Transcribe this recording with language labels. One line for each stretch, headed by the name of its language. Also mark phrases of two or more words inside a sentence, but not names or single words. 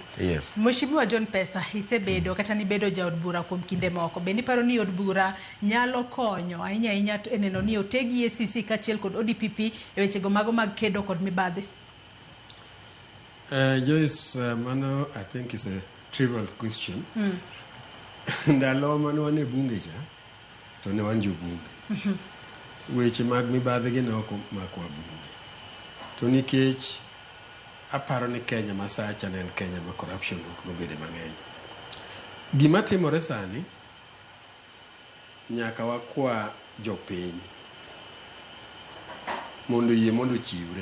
English: Yes.
Luo (Kenya and Tanzania): Mheshimiwa John Pesa isebedo kata ni bedo jaod bura kuom kinde moko. Be niparo ni od bura nyalo konyo ahinya e neno ni otegi EACC kachiel kod ODPP e wechego mago mag kedo kod mibadhi?
English: Joyce, mano I think is a trivial question.
Luo (Kenya and Tanzania): Ndalo mane wan e bunge cha to ne wan jobunge. Weche mag mibadhi gi ne ok makwa bunge. To nikech aparo ni Kenya masacha ne en Kenya ma corruption ok nobede mang'eny. Gima timore sani nyaka wakwa jopiny mondo yie mondo chiwre.